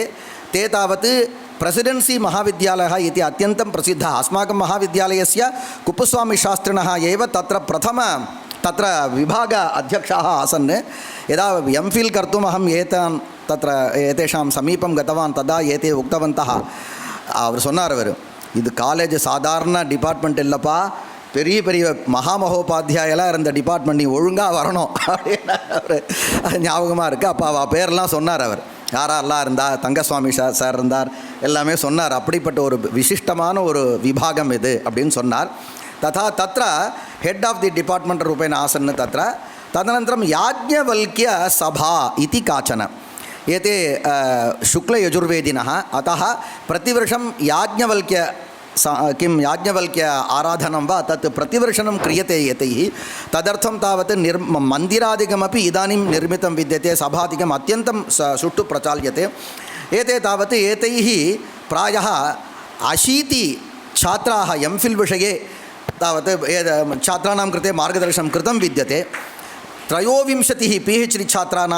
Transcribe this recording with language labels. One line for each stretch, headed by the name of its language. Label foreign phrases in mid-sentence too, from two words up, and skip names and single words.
Sanskrit: ते तावत् प्रेसिडेन्सी महाविद्यालयः इति अत्यन्तं प्रसिद्धः। अस्माकं महाविद्यालयस्य कुप्पुस्वामिशास्त्रिणः एव तत्र विभाग अध्यक्षाः आसन्। यदा MPhil कर्तुम् अहम् एतेषां समीपं गतवान् तदा एते उक्तवन्तः,
Tamil: அவர் சொன்னார், இது காலேஜ் சாதாரண டிபார்ட்மெண்ட் இல்லைப்பா, பெரிய பெரிய மகாமகோபாத்தியாயெல்லாம் இருந்த டிபார்ட்மெண்ட், நீ ஒழுங்காக வரணும் அப்படின்னு அவர் ஞாபகமாக இருக்குது. அப்போ அவள் பேரெல்லாம் சொன்னார். அவர் யாரெல்லாம் இருந்தார், தங்கசுவாமி சார் இருந்தார், எல்லாமே சொன்னார். அப்படிப்பட்ட ஒரு விசிஷ்டமான ஒரு விபாகம் இது அப்படின்னு சொன்னார்.
Sanskrit: तथा तत्र
English: head of the department
Sanskrit: रूपेण आसन् तत्र तदनन्तरं याज्ञवल्क्यसभा इति काचन एते शुक्लयजुर्वेदिनः अतः प्रतिवर्षं याज्ञवल्क्य आराधनं वा तत् प्रतिवर्षं क्रियते एतैः तदर्थं तावत् मन्दिरादिकमपि इदानीं निर्मितं विद्यते सभादिकम् अत्यन्तं सुष्ठु प्रचाल्यते एते तावत् एतैः प्रायः 80 छात्राः एम्फिल् विषये तावत् छात्राणां कृते मार्गदर्शनं कृतं विद्यते 23 PhD छात्राणां